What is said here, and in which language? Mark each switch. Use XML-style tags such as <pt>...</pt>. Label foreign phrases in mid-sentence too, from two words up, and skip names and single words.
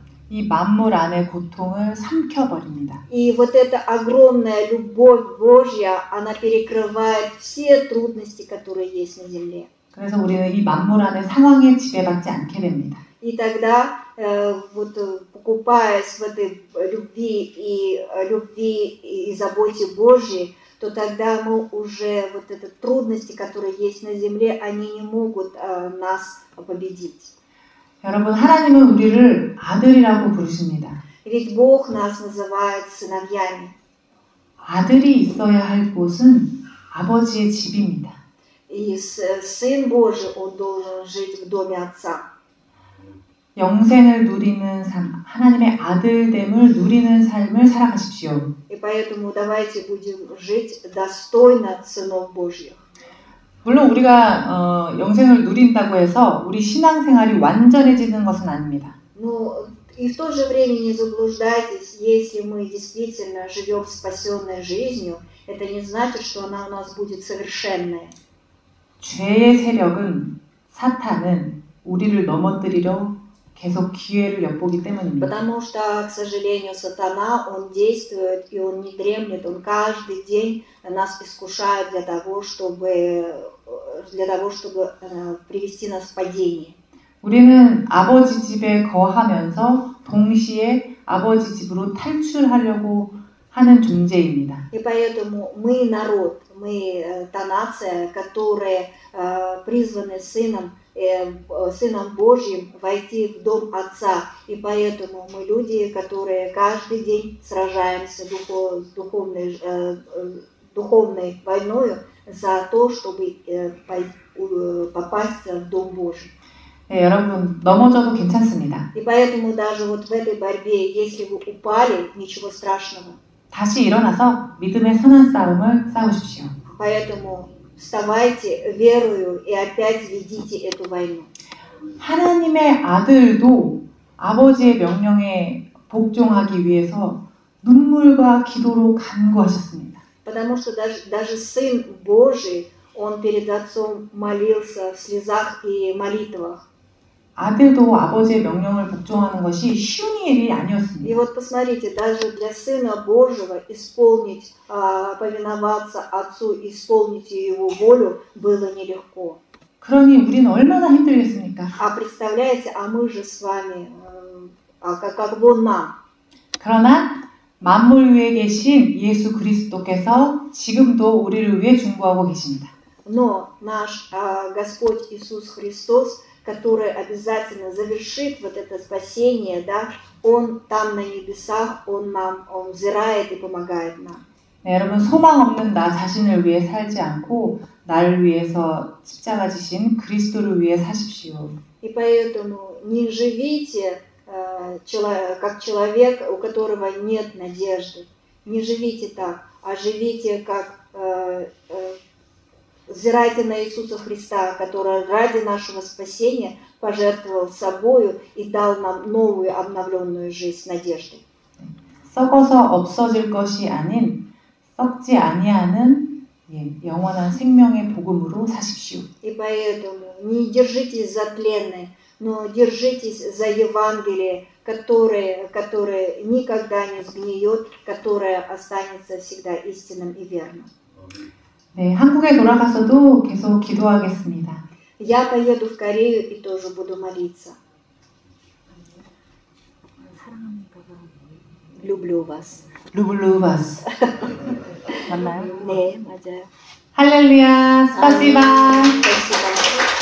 <ko>이 만물 안의 고통을 삼켜버립니다.</ko> <ru>И вот эта огромная любовь Божья, она перекрывает все трудности, которые есть на земле.</ru> <ko>그래서 우리는 이 만물 안의 상황에 지배받지 않게 됩니다.</ko> <ru>И тогда, покупаясь в этой любви и заботе Божьей, то тогда мы уже вот эти трудности, которые есть на земле, они не могут нас победить.</ru> <ko>여러분, 하나님은 우리를 아들이라고 부르십니다.</ko> <ru>Ведь Бог нас называет сыновьями.</ru> <ko>아들이 있어야 할 곳은 아버지의 집입니다.</ko> <ru>И Сын Божий, Он должен жить в доме Отца.</ru> <ko>영생을 누리는 삶, 하나님의 아들됨을 누리는 삶을 살아가십시오.</ko> <ru>И поэтому давайте будем жить достойно сынов Божьих.</ru> <ko>물론 우리가 영생을 누린다고 해서 우리 신앙생활이 완전해지는 것은 아닙니다.</ko> <ru>Но и в то же время не заблуждайтесь, если мы действительно живем спасенной жизнью, это не значит, что она у нас будет совершенная.</ru> <ko>죄의 세력은 사탄은 우리를 넘어뜨리려 계속 기회를 엿보기 때문입니다.</ko> <ru>Потому что, к сожалению, сатана, он действует и он не дремлет, он каждый день нас искушает для того, чтобы привести нас в падение.</ru> <ko>우리는 아버지 집에 거하면서 동시에 아버지 집으로 탈출하려고 하는 존재입니다.</ko> <ru>И поэтому мы народ, мы та нация, которая призваны Сыном Божьим войти в дом Отца. И поэтому мы люди, которые каждый день сражаемся с духовной войной за то, чтобы попасть в дом Божий.</ru> <ko>네, 여러분 넘어져도 괜찮습니다.</ko> <ru>И поэтому даже вот в этой борьбе, если вы упали, ничего страшного.</ru> <ko>다시 일어나서 믿음의 선한 싸움을 싸우십시오.</ko> <ru>Поэтому вставайте верою и опять ведите эту войну.</ru> <ko>하나님의 아들도 아버지의 명령에 복종하기 위해서 눈물과 기도로 간구하셨습니다.</ko> <ru>Потому что даже Сын Божий, Он перед Отцом молился в слезах и молитвах.</ru> <ko>아들도 아버지의 명령을 복종하는 것이 쉬운 일이</ko> <ru>И</ru> <ko>아니었습니다.</ko> <ru>вот посмотрите, даже для Сына Божьего исполнить, повиноваться Отцу, исполнить Его волю было нелегко.</ru> <ko>그러니 우리는 얼마나 힘들겠습니까?</ko> <ru>А представляете, а мы же с вами, как бы нам.</ru> <ko>그러나 만물 위에 계신 예수 그리스도께서 지금도 우리를 위해 중보하고 계십니다.</ko> <ru>Но наш Господь Иисус Христос, который обязательно завершит вот это спасение, да, Он там на небесах, Он взирает и помогает нам.</ru> <ko>네, 여러분 소망 없는 나 자신을 위해 살지 않고 나를 위해서 십자가 지신 그리스도를 위해 사십시오.</ko> <ru>И поэтому не живите как человек, у которого нет надежды. Не живите так, а живите как взирайте на Иисуса Христа, который ради нашего спасения пожертвовал собою и дал нам новую обновленную жизнь с надеждой.</ru> <ko>썩어서 없어질 것이 아닌 썩지 아니하는 영원한 생명의 복음으로 사십시오.</ko> <ru>И поэтому не держитесь за тленное, но держитесь за Евангелие, которое никогда не сгниет, которое останется всегда истинным и верным.</ru> <ko>네, 한국에 돌아가서도 계속 기도하겠습니다.</ko> <ru>Я поеду в Корею и тоже буду молиться. Люблю вас. Люблю вас.</ru> <ko>맞나요? 네, 맞아요. 할렐루야, 스파시바.</ko> <ru>Спасибо.</ru>